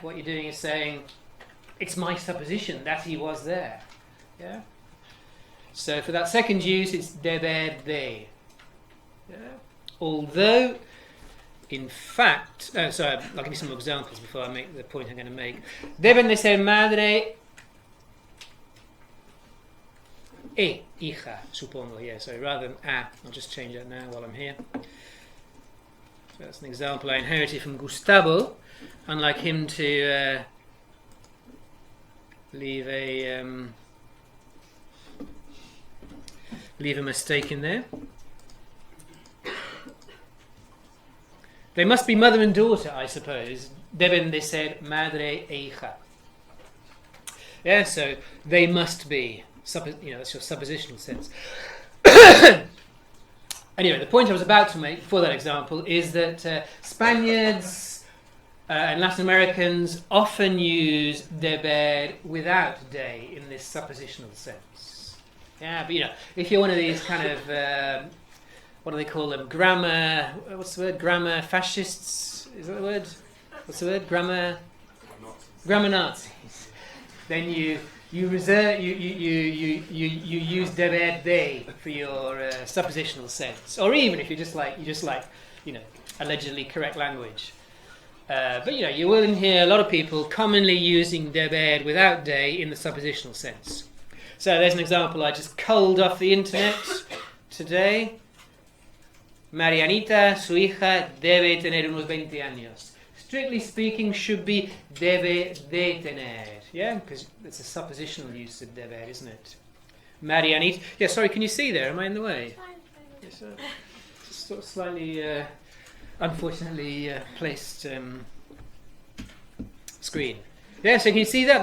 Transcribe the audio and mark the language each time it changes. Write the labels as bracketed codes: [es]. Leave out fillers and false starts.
[en] What you're doing is saying, it's my supposition that he was there. Yeah. So for that second use, it's deber de. Yeah. Although, in fact, sorry, I'll give you some examples before I make the point I'm going to make. [es] Deben de ser madre e hija, supongo. [en] Yeah. So rather than a, I'll just change that now while I'm here. So that's an example I inherited from Gustavo. Unlike him to leave a mistake in there. They must be mother and daughter, I suppose. [es] Deben de ser madre e hija. [en] Yeah, so they must be. That's your suppositional sense. Anyway, the point I was about to make for that example is that Spaniards and Latin Americans often use deber without de in this suppositional sense. Yeah, but if you're one of these kind of what do they call them? Grammar. What's the word? Grammar fascists. Is that the word? What's the word? Grammar Nazis. Then you reserve you use deber de for your suppositional sense, or even if you just like allegedly correct language. But you will hear a lot of people commonly using deber without de in the suppositional sense. So there's an example I just culled off the internet today. [es] Marianita, su hija, debe tener unos 20 años. [en] Strictly speaking, should be [es] debe de tener. [en] Yeah, because it's a suppositional use of deber, isn't it? Marianita. Yeah, sorry, can you see there? Am I in the way? Yes, sort of slightly, unfortunately, placed screen. Yeah, so can you see that?